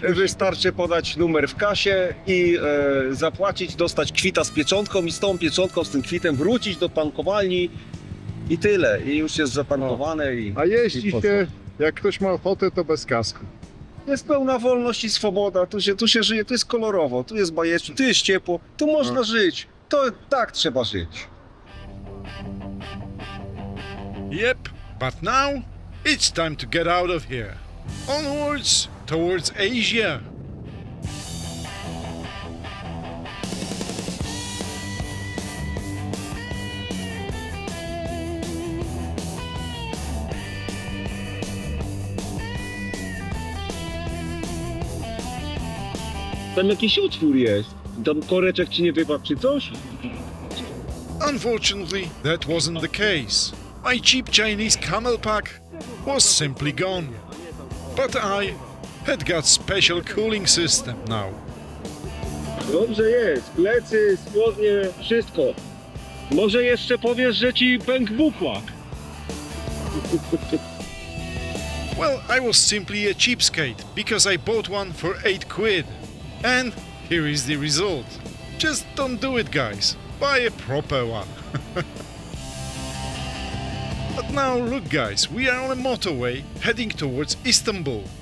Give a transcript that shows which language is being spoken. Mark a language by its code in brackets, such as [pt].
[pl] Wystarczy podać numer w kasie i zapłacić, dostać kwita z pieczątką i z tą pieczątką, z tym kwitem wrócić do tankowalni i tyle. I już jest zatankowane. A i jeździ po co? się, jak ktoś ma ochotę, to bez kasku. Jest pełna wolność i swoboda, tu się żyje, tu jest kolorowo, tu jest bajecznie, tu jest ciepło, tu można żyć. To tak trzeba żyć. [en] Yep, but now it's time to get out of here. Onwards towards Asia. [pl] Tam jakiś utwór jest. Tam koreczek ci nie wypadł czy coś? [en] Unfortunately, that wasn't the case. My cheap Chinese camel pack was simply gone. But I had got special cooling system now. [pl] Dobrze jest, plecy, spodnie, wszystko. Może jeszcze powiesz, że ci pękł bukłak. [en] Well, I was simply a cheapskate because I bought one for 8 quid. And here is the result. Just don't do it, guys. Buy a proper one. But now look, guys, we are on a motorway heading towards Istanbul.